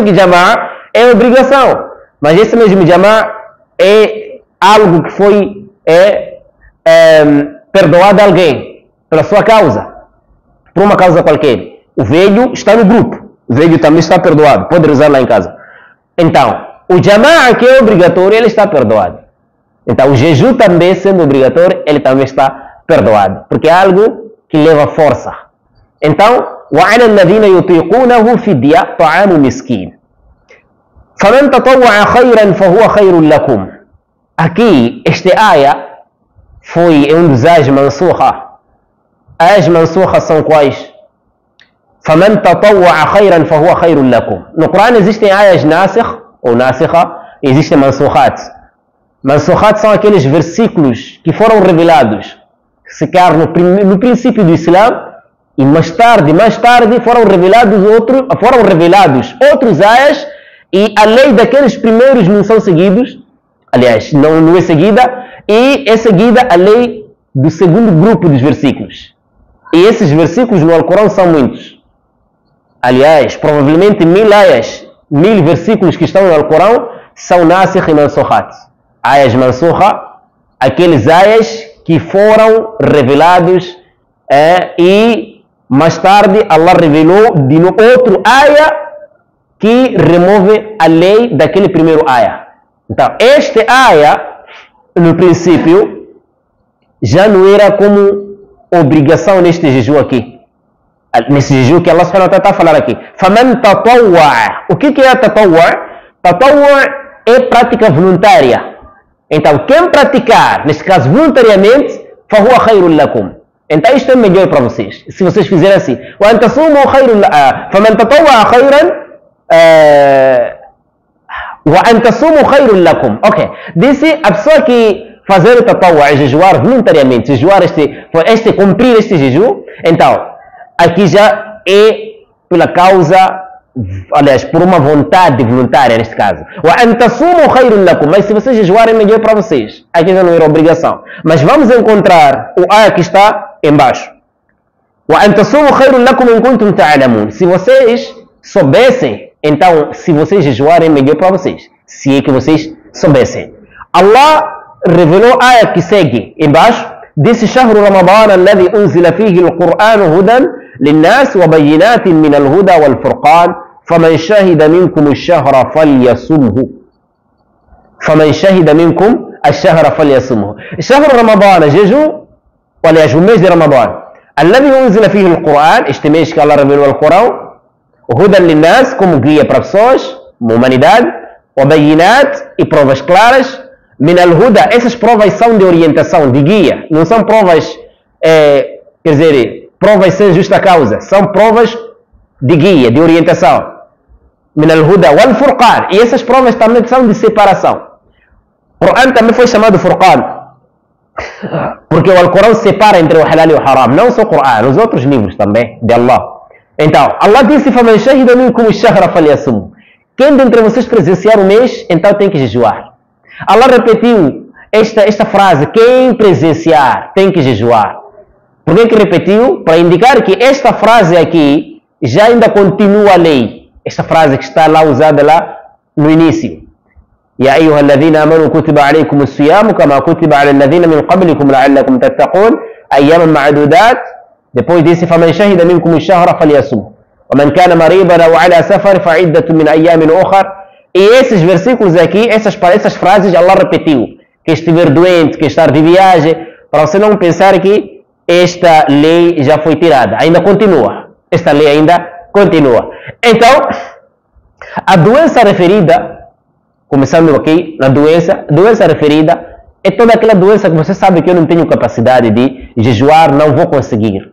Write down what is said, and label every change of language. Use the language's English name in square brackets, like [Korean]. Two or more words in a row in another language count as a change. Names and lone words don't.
[Portuguese] Sabendo que jama'a é obrigação. Mas esse mesmo Jama é algo que foi perdoado a alguém pela sua causa, por uma causa qualquer. O velho está no grupo, o velho também está perdoado, pode rezar lá em casa. Então, o Jama'a que é obrigatório, ele está perdoado. Então, o jejum também, sendo obrigatório, ele também está perdoado, porque é algo que leva força. Então, [Arabic] وعلى الذين يطيقونه فدية طعام مسكين فمن تطوع خيرا فهو خير لكم. [Portuguese] Aqui, este aya foi dos ayas mansukha. Ayas mansukha são quais? [Arabic] فمن تطوع خيرا فهو خير لكم. [Portuguese] No Corão existem ayas nasikh ou nasikha, existem mansukhat. Mansukhat são aqueles versículos que foram revelados, que se ficaram no princípio do Islã, e mais tarde foram revelados outros ayas, e a lei daqueles primeiros não são seguidos, aliás, não é seguida, e é seguida a lei do segundo grupo dos versículos. E esses versículos no Alcorão são muitos. Aliás, provavelmente 1000 ayas, 1000 versículos que estão no Alcorão são nasikh e mansukhat. Ayas mansukha, aqueles ayas que foram revelados e mais tarde Allah revelou de outro aya que remove a lei daquele primeiro aya. Então, este aya, no princípio, já não era como obrigação neste jejum aqui. Nesse jejum que Allah [Arabic] سبحانه وتعالى [Portuguese] está a falar aqui. [Arabic] فَمَنْ تَطَوَّعَ. [Portuguese] O que é tatawwa'? Tatawwa' é prática voluntária. Então, quem praticar, neste caso voluntariamente, [Arabic] فَهُوَ خَيْرٌ لَكُمْ. [Portuguese] Então isto é melhor para vocês, se vocês fizerem assim. [Arabic] وَأَنْ تَصُومُوا خَيْرٌ فَمَنْ تَطَوَّعَ خَيْرًا وَأَنْ تَصُومُوا خَيْرٌ لَكُمْ. [Portuguese] Ok, disse a pessoa que fazer o tatawwa, jejuar voluntariamente, jejuar cumprir este jejum, então, aqui já é pela causa, aliás, por uma vontade voluntária neste caso. [Arabic] وَأَنْ تَصُومُوا خَيْرٌ لَكُمْ. [Portuguese] Mas se vocês jejuarem, é melhor para vocês. Aqui já não era obrigação. Mas vamos encontrar o aya que está embaixo. [Arabic] وَأَنْ تَصُومُوا خَيْرٌ لَكُمْ إِنْ كُنْتُمْ تَعْلَمُونَ. [Portuguese] Se vocês soubessem, então, se vocês jejuarem, é melhor para vocês. Se é que vocês soubessem. Allah revelou a aya que segue embaixo. Disse: [Arabic] شهر رمضان الذي أنزل فيه القرآن هدى للناس وبينات من الهدى والفرقان فمن شهد منكم الشهر فليصمه. فمن شهد منكم الشهر فليصمه. شهر رمضان [Portuguese] jejum, aliás, o mês de Ramadã. [Arabic] الذي أنزل فيه القرآن, [Portuguese] este mês que Allah revelou o Corão, [Arabic] هدى للناس, [Portuguese] como guia para pessoas, uma humanidade, وبينات, e provas claras, [Arabic] من الهدى, [Portuguese] essas provas são de orientação, de guia, não são provas, quer dizer, provas sem justa causa, são provas de guia, de orientação. [Arabic] من الهدى والفرقان, [Portuguese] e essas provas também são de separação. O Corão também foi chamado Furqan, porque o Alcorão separa entre o halal e o haram, não só o Corão, os outros livros também de Allah. Então, Allah disse: [Arabic] فَمَنْ شَهِدَ مِنْكُمُ الشَّهْرَ فَلْيَصُمْهُ. [Portuguese] Quem dentre vocês presenciar o mês, então tem que jejuar. Allah repetiu esta frase: quem presenciar tem que jejuar. Por que repetiu? Para indicar que esta frase aqui já ainda continua a lei. Esta frase que está lá usada lá no início. [Arabic] يا أيها الذين آمنوا كتب عليكم الصيام كما كتب على الذين من قبلكم لعلكم تتقون أياما معدودات. [Portuguese] Depois disse: [Arabic] فمن شهد منكم الشهر فليصم ومن كان مريضا أو على سفر فعدة من أيام أخر. [Portuguese] E esses versículos aqui, essas frases, Allah repetiu: quem estiver doente, quem estar de viagem, para você não pensar que esta lei já foi tirada, ainda continua. Esta lei ainda continua. Então, a doença referida, começando aqui na doença referida, é toda aquela doença que você sabe que eu não tenho capacidade de jejuar, não vou conseguir.